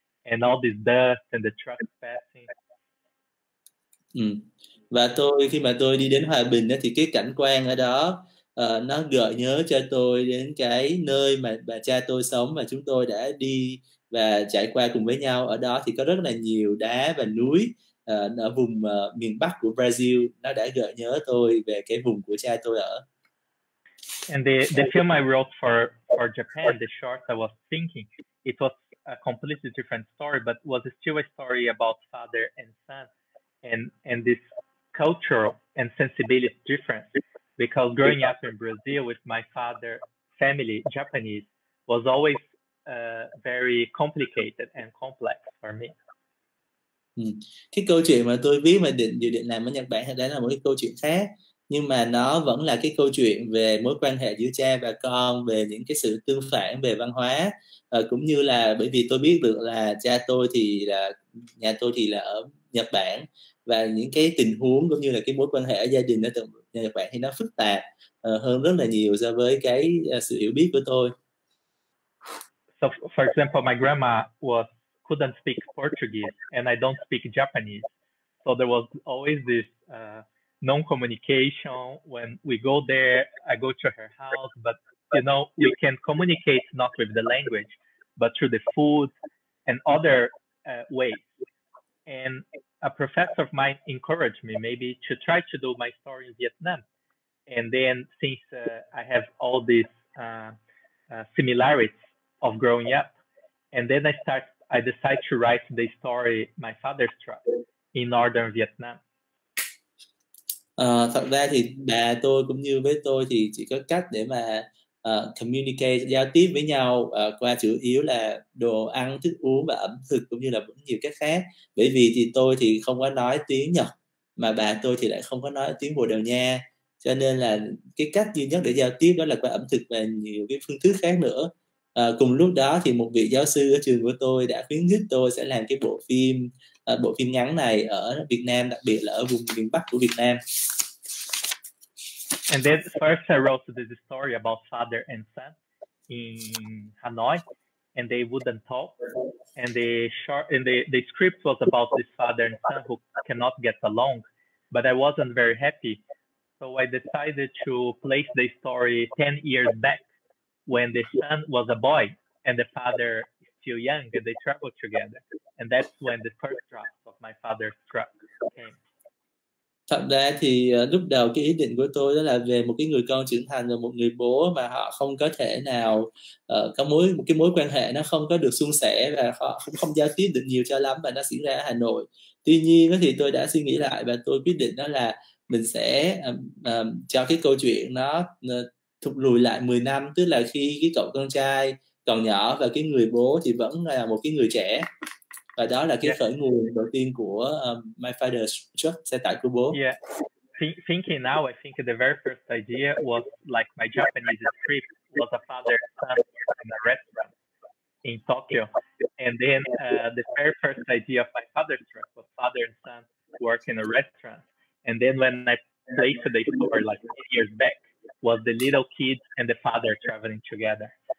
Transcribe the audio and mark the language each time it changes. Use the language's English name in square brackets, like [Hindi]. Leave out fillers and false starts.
[English] and all this dust and the trucks passing. [Vietnamese] Và khi mà tôi đi đến Hòa Bình thì cái cảnh quan ở đó nó gợi nhớ cho tôi đến cái nơi mà bà cha tôi sống và chúng tôi đã đi và trải qua cùng với nhau. Ở đó thì có rất là nhiều đá và núi ở vùng miền Bắc của Brazil. Nó đã gợi nhớ tôi về cái vùng của cha tôi ở. [English] And the film I wrote for Japan, the short, I was thinking it was a completely different story, but was still a story about father and son, and this cultural and sensibility difference. Because growing up in Brazil with my father family, Japanese, was always very complicated and complex for me. [Vietnamese] Cái câu chuyện mà tôi viết mà dự định làm ở Nhật Bản thì đó là một cái câu chuyện khác, nhưng mà nó vẫn là cái câu chuyện về mối quan hệ giữa cha và con, về những cái sự tương phản về văn hóa, cũng như là bởi vì tôi biết được là cha tôi thì là nhà tôi thì là ở Nhật Bản, và những cái tình huống cũng như là cái mối quan hệ ở gia đình ở Nhật Bản thì nó phức tạp hơn rất là nhiều so với cái sự hiểu biết của tôi. [English] So, for example, my grandma couldn't speak Portuguese, and I don't speak Japanese. So there was always this non-communication. When we go there, I go to her house, but we can communicate not with the language, but through the food and other ways. And a professor of mine encouraged me maybe to try to do my story in Vietnam. And then since I have all these similarities of growing up, and then I decided to write the story My Father's Truck in northern Vietnam. [Vietnamese] Thật ra thì bà tôi cũng như với tôi thì chỉ có cách để mà communicate, giao tiếp với nhau qua chủ yếu là đồ ăn, thức uống và ẩm thực, cũng như là vẫn nhiều cách khác. Bởi vì thì tôi thì không có nói tiếng Nhật, mà bà tôi thì lại không có nói tiếng Bồ Đào Nha, cho nên là cái cách duy nhất để giao tiếp đó là qua ẩm thực và nhiều cái phương thức khác nữa. Cùng lúc đó thì một vị giáo sư ở trường của tôi đã khuyến khích tôi sẽ làm cái bộ phim ngắn này ở Việt Nam, đặc biệt là ở vùng miền Bắc của Việt Nam. [English] And then first I wrote the story about father and son in Hanoi, and they wouldn't talk. And the script was about this father and son who cannot get along, but I wasn't very happy. So I decided to place the story 10 years back when the son was a boy and the father is still young, and they traveled together. And that's when the first draft of My Father's Truck came. [Vietnamese] Thật ra thì lúc đầu cái ý định của tôi đó là về một cái người con trưởng thành và một người bố mà họ không có thể nào có một cái mối quan hệ nó không có được suôn sẻ, và họ không giao tiếp được nhiều cho lắm, và nó diễn ra ở Hà Nội. Tuy nhiên thì tôi đã suy nghĩ lại và tôi quyết định đó là mình sẽ cho cái câu chuyện nó thụt lùi lại 10 năm, tức là khi cái cậu con trai còn nhỏ và cái người bố thì vẫn là một cái người trẻ. Và đó là cái khởi nguồn đầu tiên của My Father's Truck, xe tải của bố. [English] Yeah, thinking now, I think the very first idea was like my Japanese script was a father and son in a restaurant in Tokyo, and then the very first idea of My Father's Truck was father and son work in a restaurant, and then when I placed the story like 10 years back, was the little kids and the father traveling together.